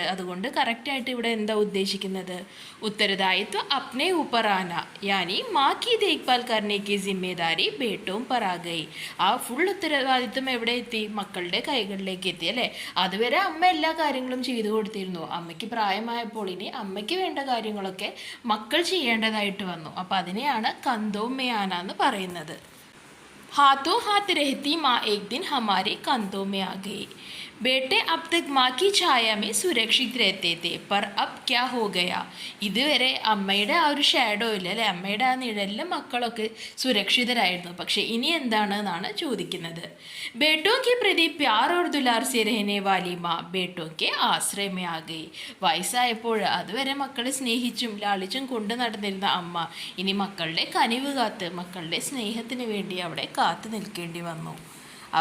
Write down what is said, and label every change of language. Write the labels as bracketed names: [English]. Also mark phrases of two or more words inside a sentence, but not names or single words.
[Malayalam] അതുകൊണ്ട് കറക്റ്റായിട്ട് ഇവിടെ എന്താ ഉദ്ദേശിക്കുന്നത്? [Hindi] उत्तरदायित्व अपने ऊपर आना यानी माँ की देखभाल करने की जिम्मेदारी बेटों पर आ गई. [Malayalam] ആ ഫുൾ ഉത്തരവാദിത്വം എവിടെ എത്തി? മക്കളുടെ കൈകളിലേക്ക് എത്തി അല്ലേ? അതുവരെ അമ്മ എല്ലാ കാര്യങ്ങളും ചെയ്തു കൊടുത്തിരുന്നു. അമ്മയ്ക്ക് പ്രായമായപ്പോൾ ഇനി അമ്മയ്ക്ക് വേണ്ട കാര്യങ്ങളൊക്കെ മക്കൾ ചെയ്യേണ്ടതായിട്ട് വന്നു. അപ്പം അതിനെയാണ് [Hindi] कंधों में आना [Malayalam] എന്ന് പറയുന്നത്. [Hindi] हाथों हाथ रहती माँ एक दिन हमारे कंधों में आ गई. बेटे अब तक माँ की छाया में सुरक्षित रहते थे पर अब क्या हो गया. [Malayalam] ഇതുവരെ അമ്മയുടെ ആ ഒരു ഷാഡോയിൽ അല്ലെ, അമ്മയുടെ ആ നിഴലിൽ മക്കളൊക്കെ സുരക്ഷിതരായിരുന്നു. പക്ഷെ ഇനി എന്താണ് എന്നാണ് ചോദിക്കുന്നത്. [Hindi] बेटों के प्रति प्यार और दुलार से रहने वाली माँ बेटों के आश्रय में आ गई. [Malayalam] വയസ്സായപ്പോൾ അതുവരെ മക്കളെ സ്നേഹിച്ചും ലാളിച്ചും കൊണ്ടു നടന്നിരുന്ന അമ്മ ഇനി മക്കളുടെ കനിവ് കാത്ത് മക്കളുടെ സ്നേഹത്തിന് വേണ്ടി അവിടെ കാത്തു നിൽക്കേണ്ടി വന്നു.